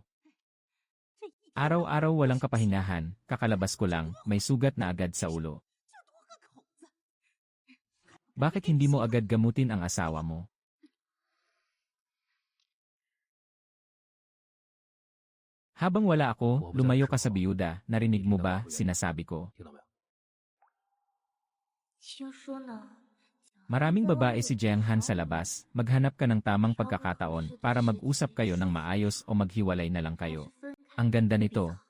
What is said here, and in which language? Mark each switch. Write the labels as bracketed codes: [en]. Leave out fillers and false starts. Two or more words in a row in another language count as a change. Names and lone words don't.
[tl] Araw-araw walang kapahinahan, kakalabas ko lang, may sugat na agad sa ulo. Bakit hindi mo agad gamutin ang asawa mo? Habang wala ako, lumayo ka sa biyuda, narinig mo ba, sinasabi ko. [zh] 听到没有？听说呢， [tl] Maraming babae si Jiang Han sa labas, maghanap ka ng tamang pagkakataon para mag-usap kayo ng maayos o maghiwalay na lang kayo. Ang ganda nito.